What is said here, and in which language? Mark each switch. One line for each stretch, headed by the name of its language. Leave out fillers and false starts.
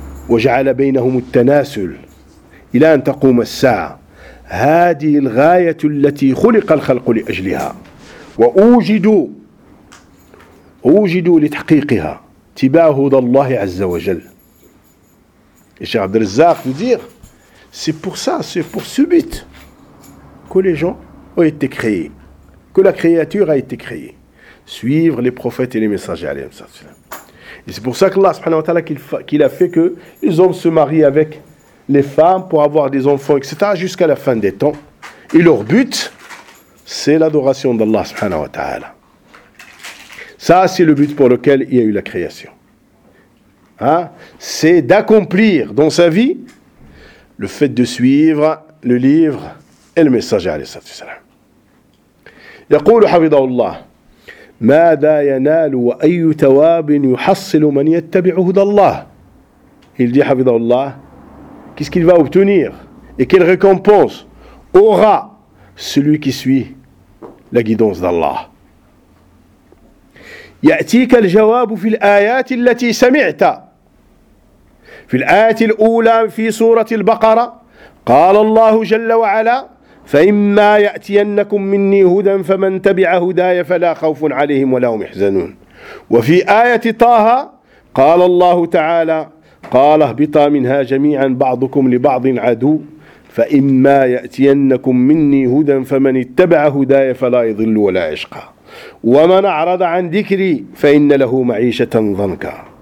Arabic: وجعل بينهم التناسل إلى أن تقوم الساعة هذه الغاية التي خلق الخلق لأجلها ووجدوا لتحقيقها اتباع هدى الله عز وجل
French: Et Cheikh Abd el-Razzaq veut dire, c'est pour ça, c'est pour ce but que les gens ont été créés, que la créature a été créée. Suivre les prophètes et les messagers, alayhi sallam. Et c'est pour ça qu'Allah, subhanahu wa ta'ala, qu'il a fait que les hommes se marient avec les femmes pour avoir des enfants, etc., jusqu'à la fin des temps. Et leur but, c'est l'adoration d'Allah, subhanahu wa ta'ala. Ça, c'est le but pour lequel il y a eu la création. Hein? C'est d'accomplir dans sa vie le fait de suivre le livre et le messager, alayhi sallallahu alayhi wa sallam.
Arabic: Yaqulu hafidhahullah. ماذا ينال وأي ثواب يحصل من يتبع هدى الله؟ Il dit حفظه الله.
French: Qu'est-ce qu'il va obtenir et quelle récompense aura celui qui suit la guidance d'Allah؟ يأتيك الجواب في الآيات التي سمعت
Arabic: في الآية الأولى في سورة البقرة قال الله جل وعلا فإما يأتينكم مني هدى فمن تبع هداي فلا خوف عليهم ولا هم يحزنون وفي آية طه قال الله تعالى قال اهبطا منها جميعا بعضكم لبعض عدو فإما يأتينكم مني هدى فمن اتبع هداي فلا يضل ولا يشقى ومن أعرض عن ذكري فإن له معيشة ضنكا